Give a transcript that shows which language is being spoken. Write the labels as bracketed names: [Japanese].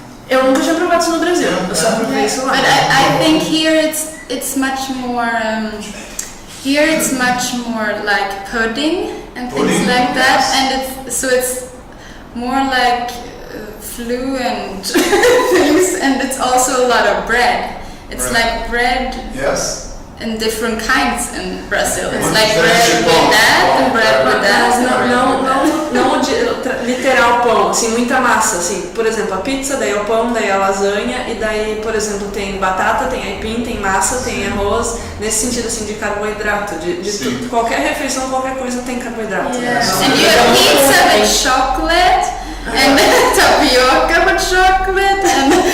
[Portuguese] Eu nunca tinha provado isso no Brasil, eu só provei isso lá. [English] But I think here it's much more. Here it's much more like pudding and things like that, and it's more like fluent things, and it's also a lot of bread. It's like bread. Yes. In different kinds in Brazil. It's like bread with that and bread with that. [Portuguese] Não literal pão, assim, muita massa, assim. Por exemplo, a pizza, daí é o pão, daí é a lasanha, e daí, por exemplo, tem batata, tem aipim, tem massa, tem arroz, nesse sentido, assim, de carboidrato, de tudo, qualquer refeição, qualquer coisa tem carboidrato. [English] Yeah. And you have pizza with chocolate, and tapioca with chocolate, and